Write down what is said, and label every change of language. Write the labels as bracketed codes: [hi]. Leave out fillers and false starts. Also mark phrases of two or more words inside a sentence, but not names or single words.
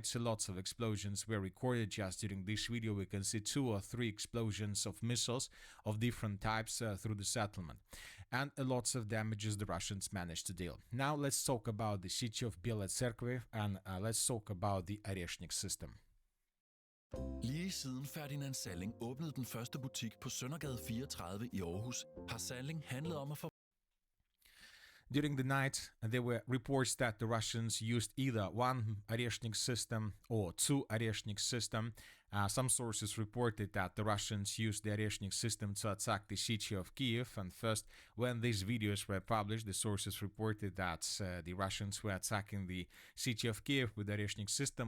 [en] So lots of explosions were recorded. Just during this video, we can see 2 or 3 explosions of missiles of different types through the settlement, and lots of damages the Russians managed to deal. Now let's talk about the city of BELAYA TSERKOV, and let's talk about the ORESHNIK system. [da] Lige siden Ferdinand Salling åbnede den første butik på Søndergade 34 i Aarhus, har Salling handlet om at få. [en] During the night, there were reports that the Russians used either one ORESHNIK system or 2 ORESHNIK system. Some sources reported that the Russians used the ORESHNIK system to attack the city of Kyiv, and first, when these videos were published, the sources reported that the Russians were attacking the city of Kyiv with the ORESHNIK system.